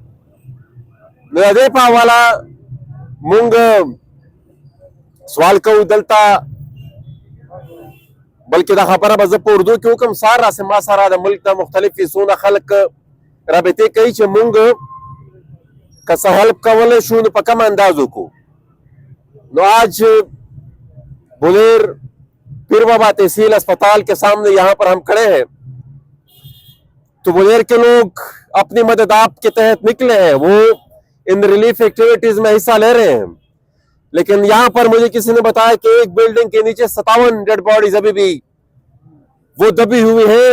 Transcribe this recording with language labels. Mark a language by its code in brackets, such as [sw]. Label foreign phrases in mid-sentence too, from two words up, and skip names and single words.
[ps] نو د دې په حواله مونږ سوال کوو دلته، بلکې دا خبره به زه په اردو کې وکړم. سار راسې ما سره د ملک د مختلفې څونه خلک رابطې کوي چې مونږ که څه هیلپ کولی شو نو په کم انداز وکړو. [ur] نو آج بلیر پیر بابا تحصیل اسپتال کے سامنے یہاں پر ہم کھڑے ہیں تو بلیر کے لوگ اپنی مدد آپ کے تحت نکلے ہیں، وہ ان [en] relief activities [ur] میں حصہ لے رہے ہیں. لیکن یہاں پر مجھے کسی نے بتایا کہ ایک بلڈنگ کے نیچے 57 [en] dead bodies [ur] ابھی بھی وہ دبی ہوئی ہیں.